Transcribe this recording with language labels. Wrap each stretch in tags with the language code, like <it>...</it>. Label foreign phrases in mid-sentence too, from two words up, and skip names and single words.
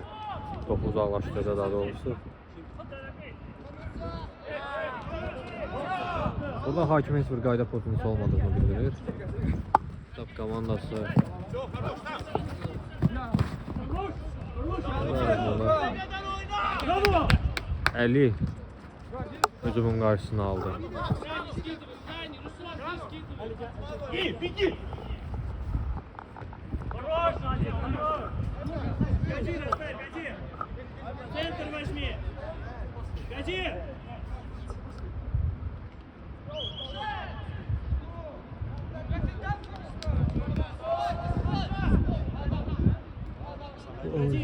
<az>Topu uzaqlaşdırdı daha doğrusu. Burada hakimin heç bir qayda pozuntusu olmadığını bildirir. Top komandası Bravo! Ali hücumun qarşısını aldı.</az> <tr>İyi, bitti.</tr> <ru>Хорош, Надя, хорош. Годи, Рафаэль, годи. Центр возьми. Годи. Годи,</ru>